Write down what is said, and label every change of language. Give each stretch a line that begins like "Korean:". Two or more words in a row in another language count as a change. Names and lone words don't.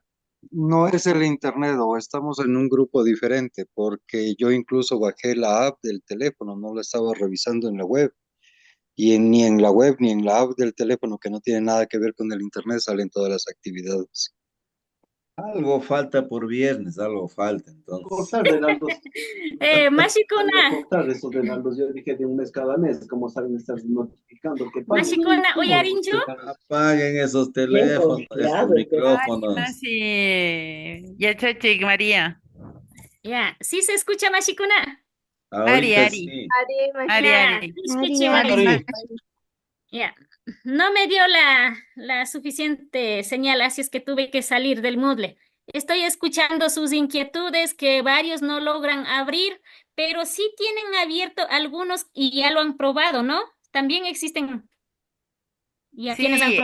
Spanish: no es el internet o estamos en un grupo diferente porque yo incluso bajé la app del teléfono, no la estaba revisando en la web y ni en la web ni en la app del teléfono que no tiene nada que ver con el internet salen todas las actividades. algo falta por viernes, algo falta entonces. Cortar, Renaldo. Salió
Quechua: Mashikuna,
Spanish: cortar eso, Renaldo. Yo dije de un mes cada mes, como saben estar notificando que pago.
Quechua: Mashikuna, uyarinchu.
Spanish: Apaguen esos Bien teléfonos, esos confiado, Ay, micrófonos. Masi. Ya, Chachi, María. Ya, ¿sí se escucha Mashikuna?
Quechua: Ari,
Spanish: Ahorita
Quechua: Ari.
Spanish: sí.
Quechua: Ari,
Spanish: Ya,
Quechua: Ari.
Spanish: escuche,
Quechua: Ari,
Spanish: Mari.
Quechua: Ari.
Spanish: Ya, no me dio la suficiente señal, así es que tuve que salir del Moodle. Estoy escuchando sus inquietudes que varios no logran abrir, pero sí tienen abierto algunos y ya lo han probado, ¿no? También existen ya quienes han